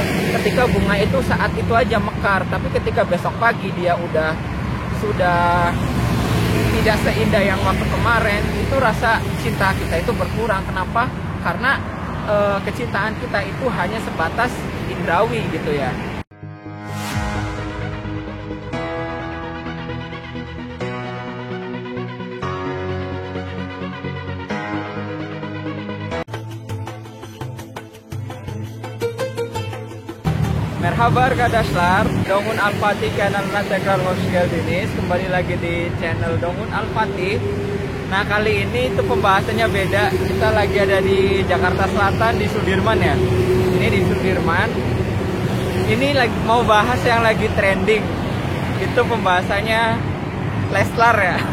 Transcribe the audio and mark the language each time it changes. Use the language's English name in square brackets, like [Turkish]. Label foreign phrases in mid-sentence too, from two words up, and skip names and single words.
[Indonesian] Ketika bunga itu saat itu aja mekar, tapi ketika besok pagi dia sudah tidak seindah yang waktu kemarin, itu rasa cinta kita itu berkurang. Kenapa? Karena kecintaan kita itu hanya sebatas indrawi gitu ya. [Turkish] Merhaba arkadaşlar, Dongun Al-Fatih kanalına tekrar hoş geldiniz. [Indonesian] Kembali lagi di channel Dongun Al-Fatih. Nah, kali ini itu pembahasannya beda. Kita lagi ada di Jakarta Selatan, di Sudirman ya. Ini di Sudirman. Ini lagi mau bahas yang lagi trending. Itu pembahasannya Leslar ya.